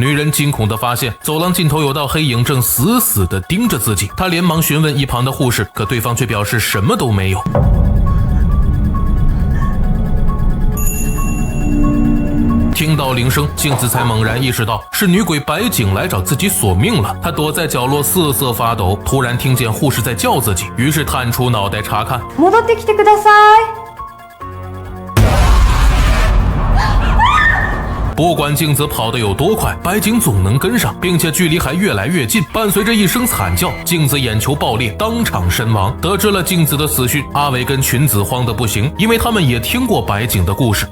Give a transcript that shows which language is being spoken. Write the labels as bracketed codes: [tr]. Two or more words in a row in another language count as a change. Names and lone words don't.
[zh] 女人惊恐地发现走廊尽头有道黑影正死死地盯着自己，她连忙询问一旁的护士，可对方却表示什么都没有。听到铃声，镜子才猛然意识到是女鬼白井来找自己索命了。她躲在角落瑟瑟发抖，突然听见护士在叫自己，于是探出脑袋查看。 [ja] 戻ってきてください。 [zh] 不管镜子跑得有多快，白井总能跟上，并且距离还越来越近。伴随着一声惨叫，镜子眼球爆裂，当场身亡。得知了镜子的死讯，阿伟跟裙子慌得不行，因为他们也听过白井的故事。